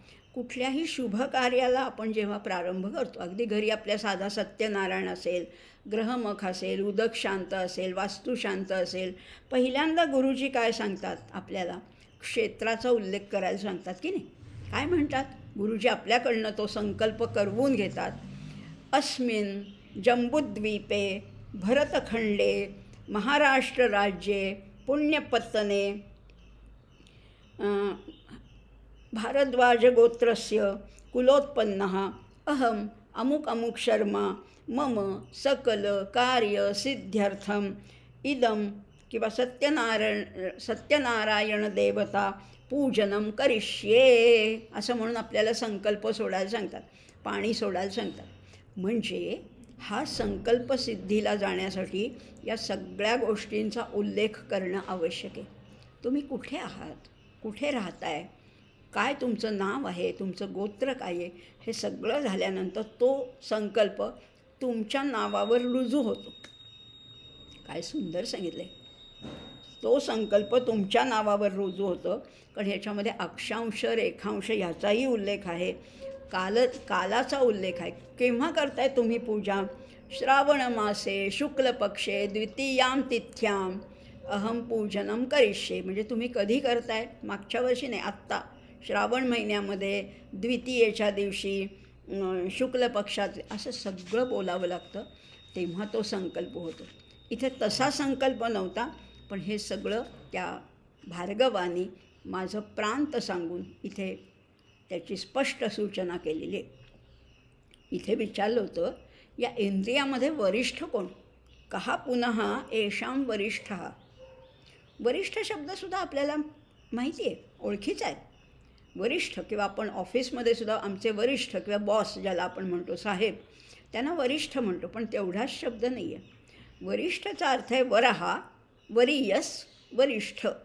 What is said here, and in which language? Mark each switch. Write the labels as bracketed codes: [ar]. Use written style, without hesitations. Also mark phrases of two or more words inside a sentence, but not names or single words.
[mr] कुठल्याही शुभ कार्याला आपण जेव्हा प्रारंभ करतो, अगदी घरी आपल्या साधा सत्यनारायण असेल, ग्रहमख असेल, उदक शांत असेल, वास्तू शांत असेल, पहिल्यांदा गुरुजी काय सांगतात आपल्याला? क्षेत्राचा उल्लेख करायला सांगतात की नाही? काय म्हणतात गुरुजी? आपल्याकडनं तो संकल्प करवून घेतात. [sa] अस्मिन जम्बुद्वीपे भरतखंडे महाराष्ट्र राज्ये पुण्यपत्तने भारद्वाज गोत्रस्य कुलोत्पन्नः अहम अमुक अमुक शर्मा मम सकल कार्य सिद्ध्यर्थम इदम किंवा सत्यनारायण देवता पूजनम करिष्ये [mr] असं म्हणून आपल्याला संकल्प सोडायला सांगतात, पाणी सोडायला सांगतात. म्हणजे हा संकल्प सिद्धीला जाण्यासाठी या सगळ्या गोष्टींचा उल्लेख करणं आवश्यक आहे. तुम्ही कुठे आहात, कुठे राहताय, काय तुमचं नाव आहे, तुमचं गोत्र काय आहे, हे सगळं झाल्यानंतर तो संकल्प तुमच्या नावावर रुजू होतो. काय सुंदर सांगितलं आहे. तो संकल्प तुमच्या नावावर रुजू होतं, कारण ह्याच्यामध्ये अक्षांश रेखांश ह्याचाही उल्लेख आहे, कालाचा उल्लेख आहे. केव्हा करताय तुम्ही पूजा? [sa] श्रावण मासे शुक्ल पक्षे द्वितीयां तिथ्यां अहम पूजनम करिष्ये. [mr] म्हणजे तुम्ही कधी करताय? मागच्या वर्षी नाही, आत्ता श्रावण महिन्यामध्ये द्वितीयेच्या दिवशी शुक्ल पक्षात, असं सगळं बोलावं लागतं, तेव्हा तो संकल्प होतो. इथे तसा संकल्प नव्हता, पण हे सगळं त्या भार्गवानी माझं प्रांत सांगून इथे त्याची स्पष्ट सूचना केलेली आहे. इथे विचारलं होतं, या इंद्रियामध्ये वरिष्ठ कोण? [sa] कहा पुनः येषां वरिष्ठः. [mr] वरिष्ठ शब्दसुद्धा आपल्याला माहिती आहे, ओळखीचा आहे. वरिष्ठ किंवा आपण ऑफिसमध्ये सुद्धा आमचे वरिष्ठ किंवा बॉस ज्याला आपण म्हणतो, साहेब, त्यांना वरिष्ठ म्हणतो, पण तेवढाच शब्द नाही आहे. वरिष्ठचा अर्थ आहे वरहा, वरीयस, वरिष्ठ.